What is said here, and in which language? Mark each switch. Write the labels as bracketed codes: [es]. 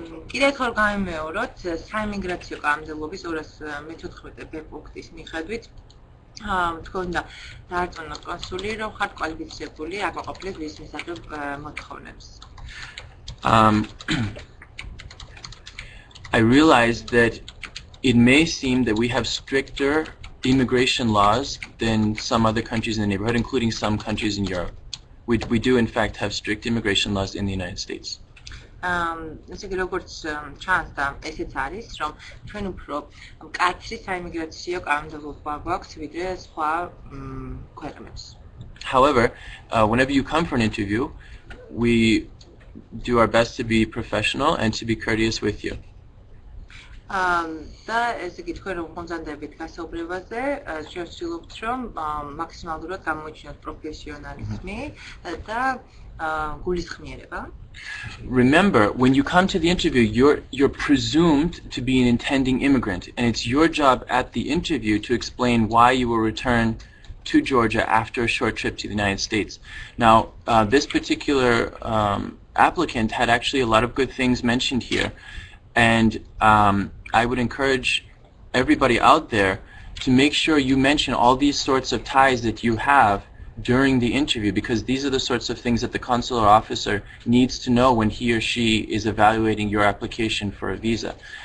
[ka] კიდევ ერთხელ გამიმეოროთ, საიმიგრაციო კანონმდებლობის 214-ბ პუნქტის მიხედვით თქვენ უნდა დაარწმუნოთ კონსული, რომ ხართ კვალიფიცირებული აკმაყოფილეთ ვის მისაღებ მოთხოვნებს. [en] I realize that it may seem that we have stricter immigration laws than some other countries in the neighborhood, including some countries in Europe. We do, in fact, have strict immigration laws in the United States. [ka] ესე იგი, როგორც ჩანს და ესეც არის, რომ ჩვენ უფრო მკაცრი საიმიგრაციო კანონმდებლობა გვაქვს ვიდრე სხვა ქვეყნებს. [en] However, whenever you come for an interview, we do our best to be professional and to be courteous with you. [ka] და ესე იგი, თქვენ რომ მომზადებით გასაუბრებაზე, ჩვენ ვცდილობთ, რომ მაქსიმალურად გამოიჩინოთ პროფესიონალიზმი და გულისხმიერება. [en] Remember, when you come to the interview, you're presumed to be an intending immigrant, and it's your job at the interview to explain why you will return to Georgia after a short trip to the United States. Now, this particular applicant had actually a lot of good things mentioned here, and I would encourage everybody out there to make sure you mention all these sorts of ties that you have during the interview, because these are the sorts of things that the consular officer needs to know when he or she is evaluating your application for a visa.